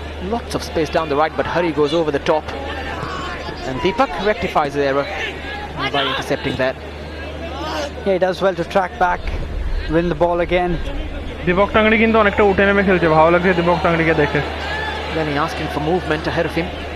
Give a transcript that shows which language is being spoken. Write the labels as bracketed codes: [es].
[en] Lots of space down the right, but Hari goes over the top. And Deepak rectifies the error by intercepting that. Yeah, he does well to track back, win the ball again. [bn] Dipak tangri কিন্তু অনেকটা উঠে নেমে খেলছে, ভালো লাগছে দীপক টাংরিকে দেখে। [en] Lenny asking for movement ahead of him.